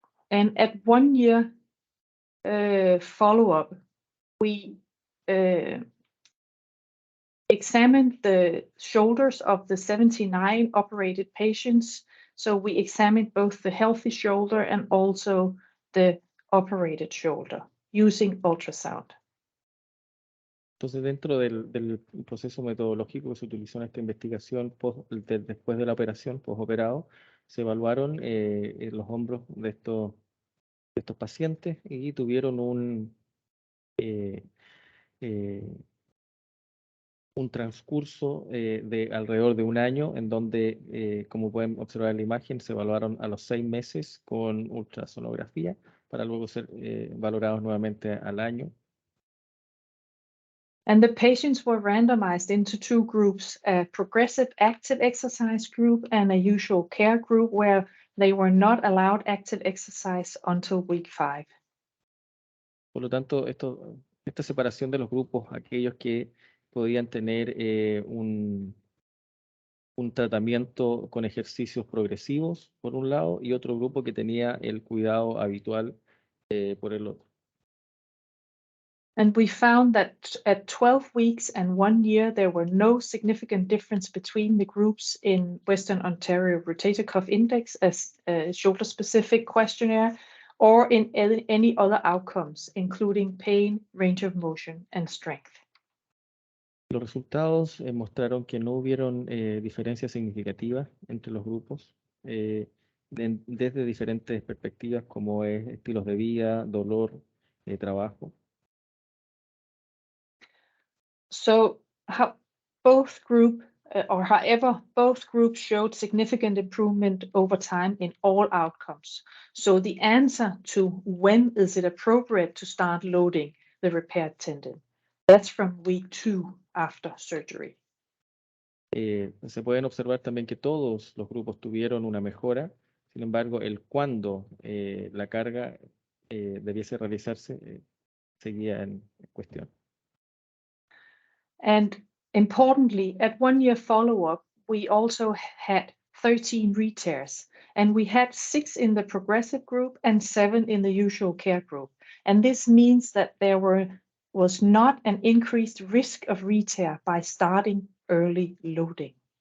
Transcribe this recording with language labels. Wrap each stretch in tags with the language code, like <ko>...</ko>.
<en>And at 1 year follow-up, we examined the shoulders of the 79 operated patients. So we examined both the healthy shoulder and also the operated shoulder using ultrasound.</en> <es>Entonces, dentro del proceso metodológico que se utilizó en esta investigación después de la operación, postoperado, se evaluaron los hombros de estos pacientes y tuvieron un transcurso de alrededor de un año, en donde, como pueden observar en la imagen, se evaluaron a los 6 meses con ultrasonografía para luego ser valorados nuevamente al año.</es> <en>And the patients were randomized into 2 groups, a progressive active exercise group and a usual care group, where they were not allowed active exercise until week 5.</en> <es>Por lo tanto, esta separación de los grupos, aquellos que podían tener un tratamiento con ejercicios progresivos, por un lado, y otro grupo que tenía el cuidado habitual por el otro.</es> <en>And we found that at 12 weeks and 1 year, there were no significant difference between the groups in Western Ontario Rotator Cuff Index as a shoulder-specific questionnaire, or in any other outcomes, including pain, range of motion, and strength.</en> <es>Los resultados mostraron que no hubieron diferencias significativas entre los grupos, desde diferentes perspectivas como es estilos de vida, dolor, trabajo.</es> <en>So both groups showed significant improvement over time in all outcomes. So the answer to when is it appropriate to start loading the repaired tendon, that's from week 2 after surgery.</en> <es>Se pueden observar también que todos los grupos tuvieron una mejora. Sin embargo, el cuándo la carga debiese realizarse seguía en cuestión.</es> <en>And importantly, at 1 year follow-up, we also had 13 re-tears, and we had 6 in the progressive group and 7 in the usual care group. And this means that there was not an increased risk of re-tear by starting early loading.</en>